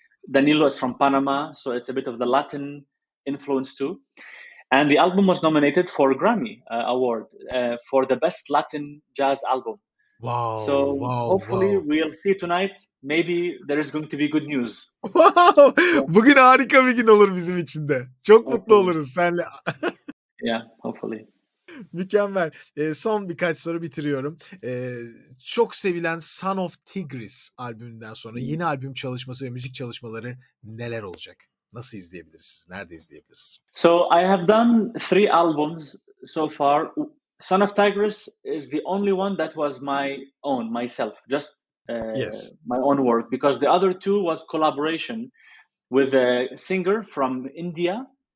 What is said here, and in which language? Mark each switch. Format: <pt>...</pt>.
<en>Danilo is from Panama, so it's a bit of the Latin influence too. And the album was nominated for a Grammy Award for the best Latin jazz album. Wow. So hopefully we'll see tonight. Maybe there is going to be good news. Wow.</en> <tr>Bugün harika bir gün olur bizim için de. Çok mutlu oluruz seninle.</tr> <en>Yeah, hopefully.</en> <tr>Mükemmel. Son birkaç soru bitiriyorum. Çok sevilen Son of Tigris albümünden sonra yeni albüm çalışması ve müzik çalışmaları neler olacak? Nasıl izleyebiliriz? Nerede izleyebiliriz?</tr> <en>So I have done 3 albums so far. Son of Tigris is the only one that was myself, just my own work, because the other 2 was collaboration with a singer from India.</en>